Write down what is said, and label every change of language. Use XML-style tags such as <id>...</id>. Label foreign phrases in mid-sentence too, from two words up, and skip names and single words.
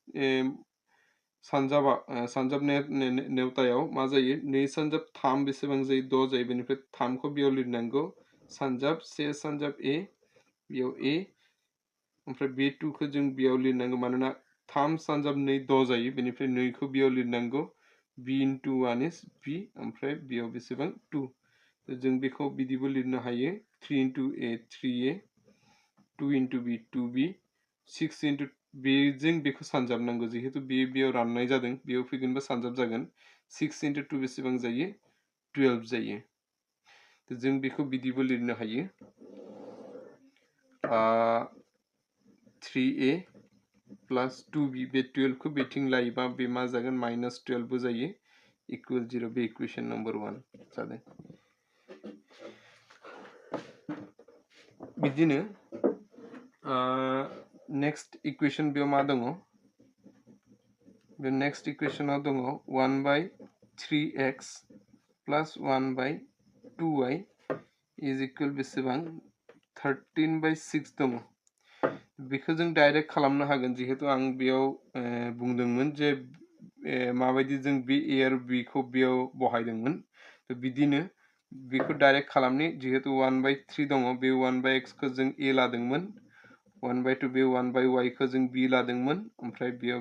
<brx>सानजाब नेवतायाव मा जायो 2 सानजाब 3 बेसेबां जायो 6 जायो बेनिफ्राय 3 खौ बेयाव लिरनांगौ सानजाब 1 सानजाब a बेयाव a ओमफ्राय बे 2 खौ जों बेयाव लिरनांगौ मानोना 3 सानजाब 2 6 जायो बेनिफ्राय 2 खौ बेयाव लिरनांगौ</brx> <en>b into 1 is b</en> <brx>ओमफ्राय बेयाव बेसेबां 2 जों बेखौ बिदिबो लिरनो हायो</brx> <en>3 into a 3a 2 into b 2b 6 into b</en> <brx>जों बेखौ सानजाबनांगौ जिहेतु बेयाव राननाय जादों बेयाव फैगोनबा सानजाब जागोन</brx> <en>6 into 2</en> <brx>बेसेबां जायो 12 जायो जों बेखौ बिदिबो लिरनो हायो</brx> <en>3a plus 2b</en> <brx>बे 12 को बेथिं लायोबा बे मा जागोन -12 बो जायो</brx> <en>equal 0</en> <brx>बे</brx> <en>equation number 1</en> <brx>जादों बिदिनो</brx> <en>next equation</en> <brx>बेयाव मा दङ बे</brx> <en>next equation</en> <brx>दङ</brx> <en>1/3x plus 1/2y is equal</en> <brx>बेसेबां 13/6 दङ बेखौ जों डाइरेक्ट खालामनो हागोन जिहेतु आं बेयाव बुंदोंमोन जे माबायदि जों बे ए आरो बी खौ बेयाव बहायदोंमोन तो बिदिनो बेखौ डाइरेक्ट खालामनि जिहेतु 1/3 दङ बे 1/x खौ जों ए लादोंमोन 1/2 बे 1/y खौ जों बी लादोंमोन ओमफ्राय बेयाव</brx>